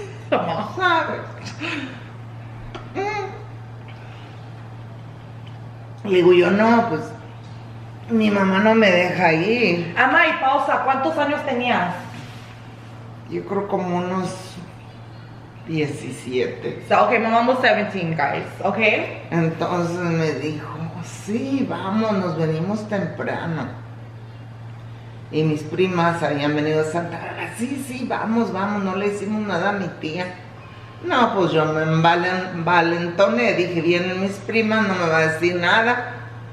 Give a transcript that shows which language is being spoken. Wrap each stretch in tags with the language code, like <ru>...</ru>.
<es>mamá. ¿Sabes? Le digo yo, no, pues, mi mamá no me deja ir. Ama, y pausa, ¿cuántos años tenías? Yo creo como unos 17.</es> <en>So, okay, my mom was 17, guys, okay?</en> <es>Entonces me dijo, sí, vamos, nos venimos temprano. Y mis primas habían venido a Santa Bárbara, sí, vamos, no le hicimos nada a mi tía. No, pues yo me envalentoné, dije, vienen mis primas, no me va a decir nada.</es>